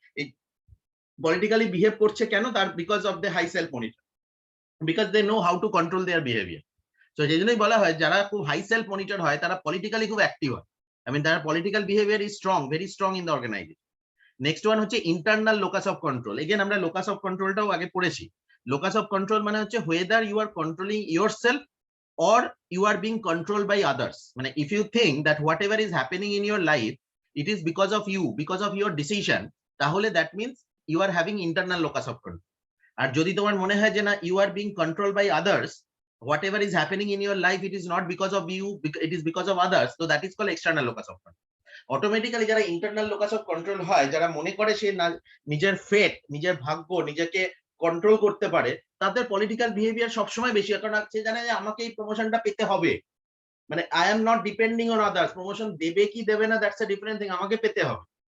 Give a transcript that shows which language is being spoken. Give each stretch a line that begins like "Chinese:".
Bangla: এই politically behave করছে কেন, তার
English: Because of the high self monitor, because they know how to control their behaviour.
Bangla: তো সেই জন্যই বলা হয় যারা খুব হাই সেলফ মনিটর হয় তারা পলিটিক্যালি খুব অ্যাক্টিভ হয়, আই মিন তারা political behaviour
English: Is strong, very strong in the organisation.
Bangla: Next one হচ্ছে internal locus of control. Again আমরা লোকাস অফ কন্ট্রোলটাও আগে পড়েছি।
English: locus of control
Bangla: মানে হচ্ছে
English: whether you are controlling yourself or you are being controlled by others. মানে if you think that whatever is happening in your life it is because of you, because of your decision, তাহলে that means you are having internal locus of control.
Bangla: আর যদি তোমার মনে হয় যে না
English: you are being controlled by others, whatever is happening in your life it is not because of you, it is because of others, so that is called external locus of control.
Bangla: Automatically যারা internal locus of control হয়, যারা মনে করে সে নিজের ফেট, নিজের ভাগ্য নিজেকে control করতে পারে, তাদের পলিটিক্যাল বিহেভিয়ার সবসময় বেশি, কারণ সে জানে যে আমাকে এই প্রমোশনটা পেতে হবে, মানে
English: I am not depending on others,
Bangla: promotion দেবে কি দেবে না
English: that's a different thing,
Bangla: আমাকে পেতে হবে।